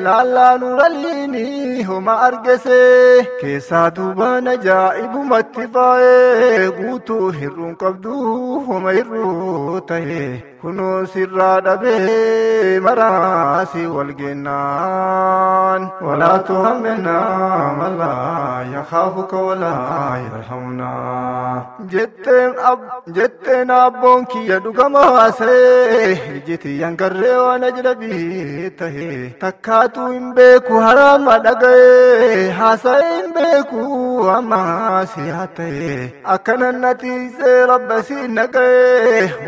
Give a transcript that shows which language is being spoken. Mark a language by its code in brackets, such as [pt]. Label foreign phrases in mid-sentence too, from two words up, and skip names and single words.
[om] Laallaa nuuraliini homa argese. Keessaa duubaan ajaa'ibumatti faa'e. Guutuu hir'uun qabdu homa hir'uu ta'e. Kunoo sirraa dhabee maraa si wal gennaan. [ar] ولا تحملنا من لا يخافك ولا يرحمنا. [om] Jetteen ab-, jetteen abboon kiyya dhugama haasa'e. Iji tiyyan garree waan ajnabii ta'e. Takkaatuu hin beeku haraama dhaga'e. Haasa'e hin beeku amma si haa ta'e. Akkanan na tiisee Rabba si naga'e.